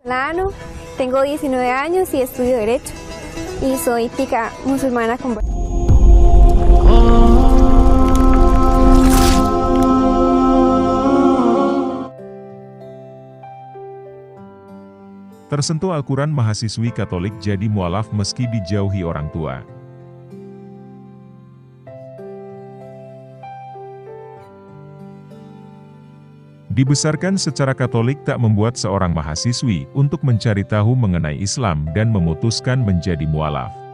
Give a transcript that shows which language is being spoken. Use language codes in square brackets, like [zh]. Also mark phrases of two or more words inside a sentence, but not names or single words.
[es] Lano, tengo 19 años y estudio Derecho. Y soy tica musulmana convertida. [id] Tersentuh Al-Quran, mahasiswi Katolik jadi mualaf meski dijauhi orang tua. Dibesarkan secara Katolik tak membuat seorang mahasiswi untuk mencari tahu mengenai Islam dan memutuskan menjadi mualaf.